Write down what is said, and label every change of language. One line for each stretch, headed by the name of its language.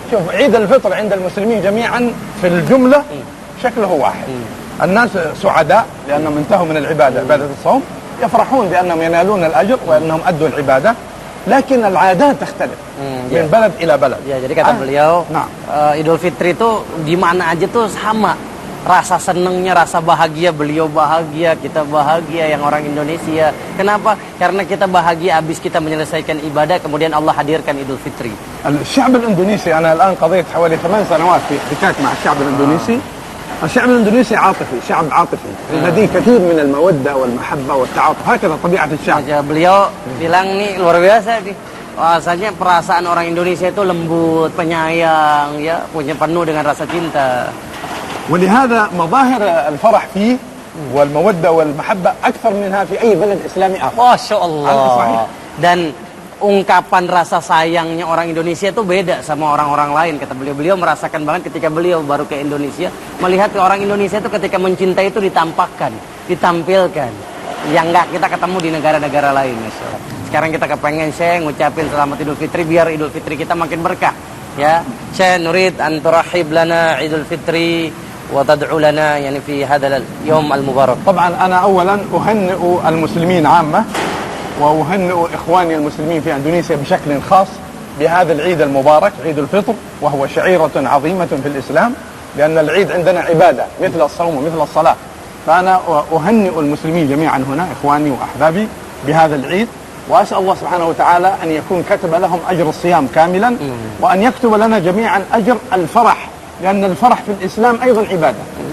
Arabic: شوف عيد الفطر عند المسلمين جميعا في الجملة شكله واحد. الناس سعداء لأنهم انتهوا من العبادة عبادة الصوم، يفرحون بأنهم ينالون الأجر وأنهم أدوا العبادة، لكن العادات تختلف من بلد إلى بلد.
Indonesian: Ya, jadi kata beliau, Idul Fitri itu di mana aja tuh sama. Rasa senengnya, rasa bahagia, beliau bahagia, kita bahagia yang orang Indonesia. Kenapa? Karena kita bahagia habis kita menyelesaikan ibadah, kemudian Allah hadirkan Idul Fitri.
Arabic: الشعب الإندونيسي أنا الآن قضيت حوالي 8 سنوات في احتكاك مع الشعب الإندونيسي. الشعب الإندونيسي عاطفي، شعب عاطفي، لديه كثير من المودة والمحبة والتعاطف، هكذا طبيعة الشعب.
Indonesian: Beliau bilang nih luar biasa nih. Rasanya perasaan orang Indonesia itu lembut, penyayang, ya, punya penuh dengan rasa cinta.
Arabic: ولهذا مظاهر الفرح فيه والمودة والمحبة أكثر منها في أي بلد إسلامي آخر.
Indonesian: Masya Allah. Dan ungkapan rasa sayangnya orang Indonesia itu beda sama orang-orang lain. Kata beliau merasakan banget ketika beliau baru ke Indonesia, melihat orang Indonesia itu ketika mencintai itu ditampakkan, ditampilkan, yang nggak kita ketemu di negara-negara lain. Masya Allah. Sekarang kita kepengen Syekh ngucapin selamat Idul Fitri biar Idul Fitri kita makin berkah.
Arabic: Ya, Syekh nurid an turahhib lana Idul Fitri وتدعو لنا يعني في هذا اليوم المبارك. طبعا أنا أولا أهنئ المسلمين عامة وأهنئ إخواني المسلمين في إندونيسيا بشكل خاص بهذا العيد المبارك عيد الفطر، وهو شعيرة عظيمة في الإسلام، لأن العيد عندنا عبادة مثل الصوم ومثل الصلاة. فأنا أهنئ المسلمين جميعا هنا إخواني وأحبابي بهذا العيد، وأسأل الله سبحانه وتعالى أن يكون كتب لهم أجر الصيام كاملا، وأن يكتب لنا جميعا أجر الفرح، لأن الفرح في الإسلام أيضا عبادة.